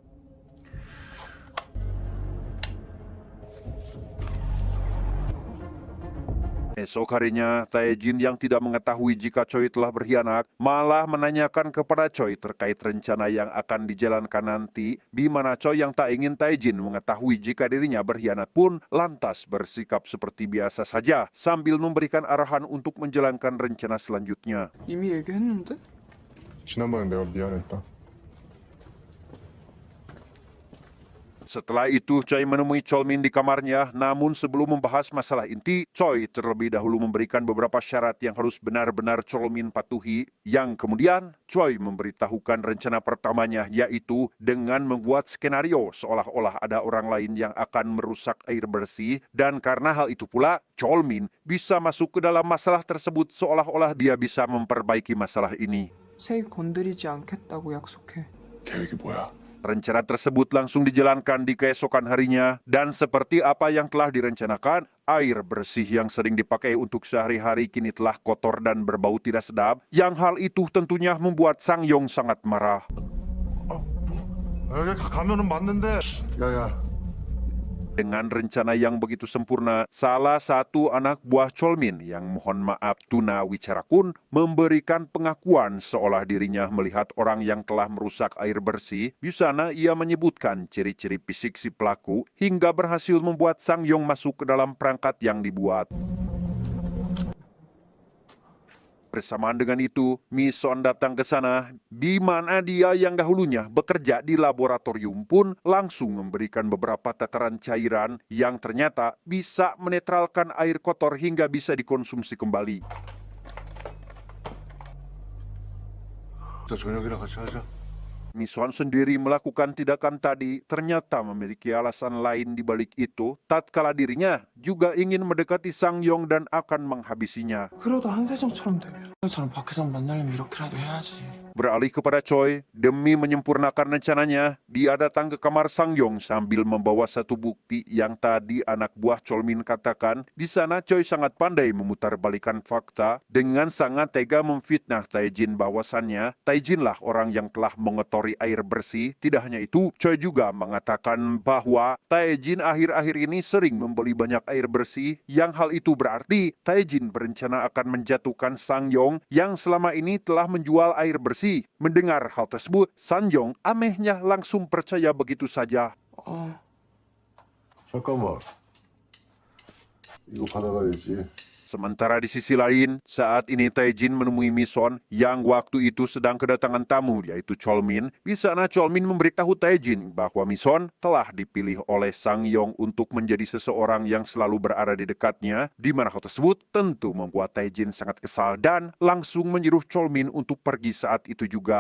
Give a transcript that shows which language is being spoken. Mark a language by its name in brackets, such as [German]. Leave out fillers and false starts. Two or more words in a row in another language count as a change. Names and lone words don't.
[Indonesian] Esok harinya, Taejin yang tidak mengetahui jika Choi telah berkhianat, malah menanyakan kepada Choi terkait rencana yang akan dijalankan nanti, di mana Choi yang tak ingin Taejin mengetahui jika dirinya berkhianat pun lantas bersikap seperti biasa saja, sambil memberikan arahan untuk menjalankan rencana selanjutnya. [Korean] 이미 얘기했는데? 지난번에 내가 미안했다. [Indonesian] Setelah itu, Choi menemui Cholmin di kamarnya, namun sebelum membahas masalah inti, Choi terlebih dahulu memberikan beberapa syarat yang harus benar-benar Cholmin patuhi, yang kemudian Choi memberitahukan rencana pertamanya, yaitu dengan membuat skenario seolah-olah ada orang lain yang akan merusak air bersih, dan karena hal itu pula, Cholmin bisa masuk ke dalam masalah tersebut seolah-olah dia bisa memperbaiki masalah ini. [Korean] 세이 건드리지 않겠다고 약속해. 계획이 뭐야? [Indonesian] Rencana tersebut langsung dijalankan di keesokan harinya, dan seperti apa yang telah direncanakan, air bersih yang sering dipakai untuk sehari-hari kini telah kotor dan berbau tidak sedap, yang hal itu tentunya membuat Sang Yong sangat marah. [Korean] 여기 가면은 맞는데. 야야. [Indonesian] Dengan rencana yang begitu sempurna, salah satu anak buah Cholmin yang mohon maaf Tuna Wicarakun memberikan pengakuan seolah dirinya melihat orang yang telah merusak air bersih. Di sana ia menyebutkan ciri-ciri fisik si pelaku hingga berhasil membuat Sang Yong masuk ke dalam perangkat yang dibuat. Bersamaan dengan itu, Mison datang ke sana, di mana dia yang dahulunya bekerja di laboratorium pun langsung memberikan beberapa tataran cairan yang ternyata bisa menetralkan air kotor hingga bisa dikonsumsi kembali. [Korean] 자, 저녁이나 같이 하자. [Indonesian] Mison sendiri melakukan tindakan tadi ternyata memiliki alasan lain di balik itu, tatkala dirinya juga ingin mendekati Sang Yong dan akan menghabisinya. [Korean] 그러다 한세정처럼 되면 저는 밖에서 만나려면 이렇게라도 해야지. [Indonesian] Beralih kepada Choi, demi menyempurnakan rencananya, dia datang ke kamar Sang Yong sambil membawa satu bukti yang tadi anak buah Cholmin katakan. Di sana Choi sangat pandai memutarbalikan fakta dengan sangat tega memfitnah Taejin bahwasannya Taejinlah orang yang telah mengotori air bersih. Tidak hanya itu, Choi juga mengatakan bahwa Taejin akhir-akhir ini sering membeli banyak air bersih, yang hal itu berarti Taejin berencana akan menjatuhkan Sang Yong yang selama ini telah menjual air bersih. Mendengar hal tersebut, Sang Yong amehnya langsung percaya begitu saja. [Korean] 잠깐만. 이거 받아가야지. [Indonesian] Sementara di sisi lain, saat ini Taejin menemui Mison yang waktu itu sedang kedatangan tamu, yaitu Cholmin. Di sana Cholmin memberitahu Taejin bahwa Mison telah dipilih oleh Sang Yong untuk menjadi seseorang yang selalu berada di dekatnya, di mana hal tersebut tentu membuat Taejin sangat kesal dan langsung menyuruh Cholmin untuk pergi saat itu juga.